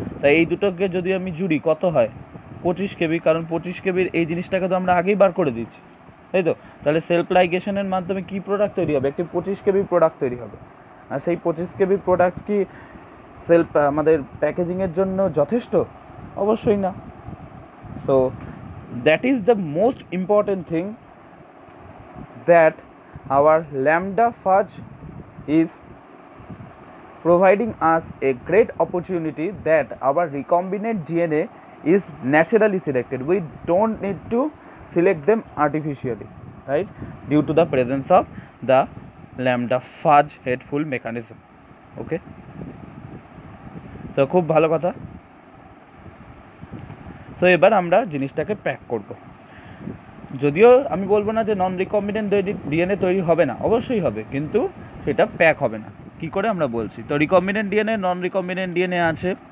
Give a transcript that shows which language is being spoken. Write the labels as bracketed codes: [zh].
[bn] তাই এই দুটোকে যদি আমি জুড়ি কত হয়? 25 কেবি, কারণ 25 কেবির এই জিনিসটাকে তো আমরা আগেই বার করে দিচ্ছি, তাই তো? তাহলে সেলফ লাইগেশনের মাধ্যমে কি প্রোডাক্ট তৈরি হবে? একটি 25 কেবি প্রোডাক্ট তৈরি হবে। আর সেই 25 কেবি প্রোডাক্ট কি সেলফ আমাদের প্যাকেজিংয়ের জন্য যথেষ্ট? অবশ্যই না। [en] So that is the most important thing, that our lambda phage is providing us a great opportunity that our recombinant DNA is naturally selected. We don't need to select them artificially, right? Due to the presence of the lambda phage headful mechanism. [bn] Okay, so খুব ভালো কথা। তো এবার আমরা জিনিসটাকে pack করব। যদিও আমি বলবো না যে নন রিকম্বিনেন্ট ডিএনএ তৈরি হবে না, অবশ্যই হবে, কিন্তু সেটা প্যাক হবে না। কি করে আমরা বলছি। তো রিকম্বিনেন্ট ডিএনএ, নন রিকম্বিনেন্ট ডিএনএ আছে।